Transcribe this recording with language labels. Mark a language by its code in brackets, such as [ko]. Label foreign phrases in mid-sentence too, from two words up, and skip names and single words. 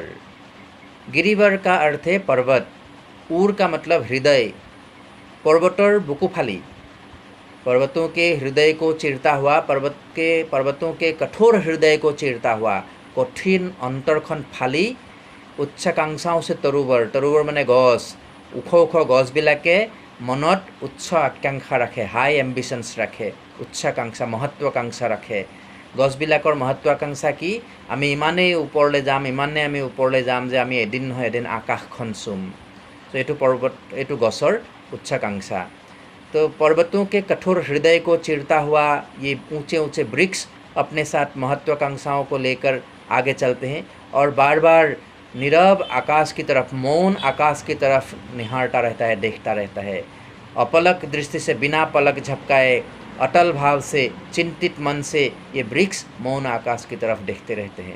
[hi] गिरिवर का अर्थ है पर्वत, ऊर का मतलब हृदय, [as] পৰ্বতৰ বুকুফালি, [hi] पर्वतों के हृदय को चीरता हुआ, पर्वतों के कठोर हृदय को चीरता हुआ, [as] কঠিন অন্তৰখন ফালি, [hi] उच्चाकांक्षाओं से तरुवर, [as] তৰুৱৰ মানে গছ, ওখ ওখ গছবিলাকে মনত উচ্চ আকাংক্ষা ৰাখে, [en] high ambitions [as] ৰাখে, উচ্চাকাংক্ষা মহত্বাকাংক্ষা ৰাখে। গছবিলাকৰ মহত্বাকাংক্ষা কি আমি इमानेই ওপৰলৈ যাম, ইমানে আমি ওপৰলৈ যাম যে আমি এদিন নহয় এদিন আকাশখন চুম। तो এইটো पर्वत, এইটো গছৰ উচ্চাকাংক্ষা। [hi] तो पर्वतों के कठोर हृदय को चीरता हुआ ये ऊंचे ऊंचे वृक्ष अपने साथ महत्वाकांक्षाओं को लेकर आगे चलते हैं और बार बार नीरव आकाश की तरफ, मौन आकाश की तरफ निहारता रहता है, देखता रहता है। अपलक दृष्टि से, बिना पलक झपकाए, अटल भाव से, चिंतित मन से ये वृक्ष मौन आकाश की तरफ देखते रहते हैं।